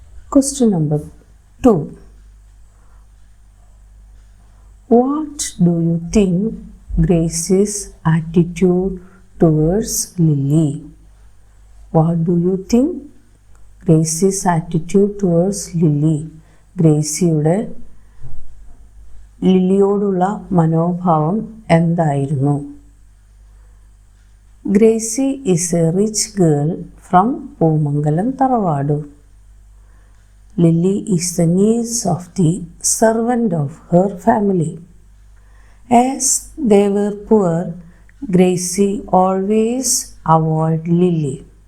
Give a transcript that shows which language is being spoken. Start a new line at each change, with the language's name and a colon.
English: Question number 2. What do you think Grace's attitude towards Lily? What do you think Grace's attitude towards Lily?
Malayalam: ഗ്രേസിയുടെ ലില്ലിയോടുള്ള മനോഭാവം എന്തായിരുന്നു?
English: Gracie is a rich girl from Poomangalam tharavad. Lily is the niece of the servant of her family. As they were poor, Gracie always avoided Lily.